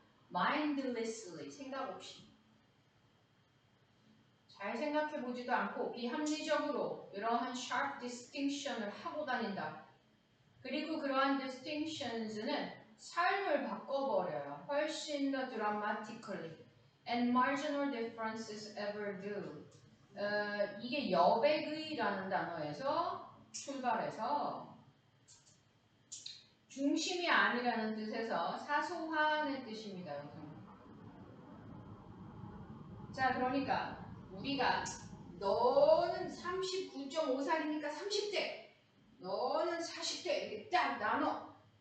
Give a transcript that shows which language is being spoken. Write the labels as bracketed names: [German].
[Korean] mindlessly 생각 없이 잘 생각해보지도 않고 비합리적으로 이러한 [English] sharp distinction [Korean] 을 하고 다닌다. 그리고 그러한 distinctions는 삶을 바꿔버려요. 훨씬 더 dramatically. [English] And marginal differences ever do. [Korean] 이게 여백의라는 단어에서 출발해서 중심이 아니라는 뜻에서 사소한의 뜻입니다. 자, 그러니까 우리가 너는 39.5살이니까 30대, 너는 40대 이렇게 딱 나눠.